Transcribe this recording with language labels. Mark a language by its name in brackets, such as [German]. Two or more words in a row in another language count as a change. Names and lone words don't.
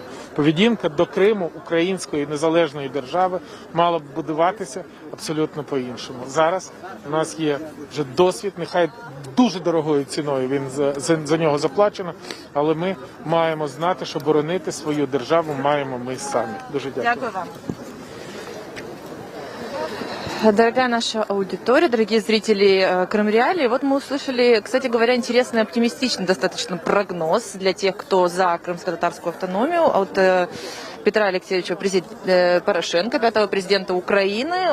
[Ukrainian] Поведінка до Криму, української незалежної держави, мала б будуватися абсолютно по-іншому. Зараз у нас є вже досвід, нехай дуже дорогою ціною він за нього заплачено, але ми маємо знати, що боронити свою державу маємо ми самі. Дуже дякую. Дякую вам. [Russian] Дорогая наша аудитория, дорогие зрители Крым-Реалии, вот мы услышали, кстати говоря, интересный, оптимистичный достаточно прогноз для тех, кто за крымско-татарскую автономию от Петра Алексеевича Порошенко, пятого президента Украины.